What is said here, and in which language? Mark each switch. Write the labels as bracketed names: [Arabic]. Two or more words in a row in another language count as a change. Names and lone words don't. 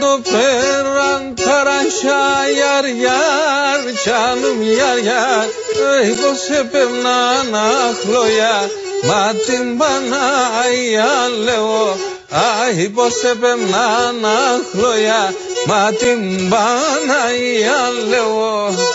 [Greek] Πέραν ταραχιά [Turkish] yar yar canım yar yar [Greek] Ey πως έπαιρνα αχλώια Μα την Παναγία λέω Ай πως έπαιρνα αχλώια Μα την Παναγία λέω